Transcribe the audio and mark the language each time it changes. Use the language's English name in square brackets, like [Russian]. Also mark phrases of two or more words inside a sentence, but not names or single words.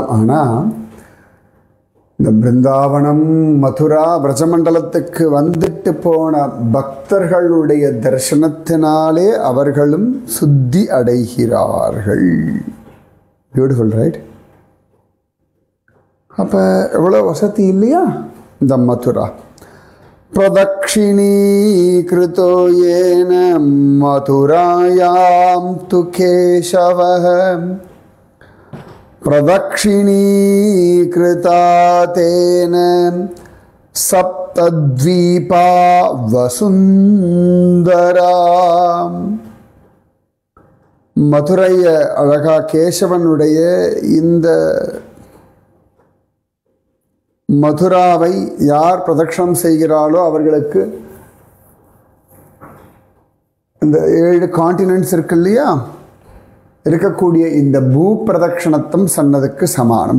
[Tamil] ஆனால் இந்த பிருந்தாவனம் மதுரா பிரஜமண்டலத்துக்கு வந்துட்டு போன பக்தர்களுடைய தரிசனத்தினாலே அவர்களும் சுத்தி அடைகிறார்கள். [English] Beautiful, right? [Tamil] அப்போ எவ்வளோ வசதி இல்லையா இந்த மதுரா. [Sanskrit] प्रदक्षिणीकृतो येन मथुरायां तु केशवः प्रदक्षिणीकृता तेन सप्तद्वीपा वसुंधरा. [Tamil] மதுரைய அழகா கேசவனுடைய இந்த மதுராவை யார் பிரதட்சணம் செய்கிறாளோ அவர்களுக்கு இந்த 7 காண்டினென்ட்ஸ் இருக்கு இல்லையா, இருக்கக்கூடிய இந்த பூ பிரதட்சணத்தும் சொன்னதுக்கு சமானம்.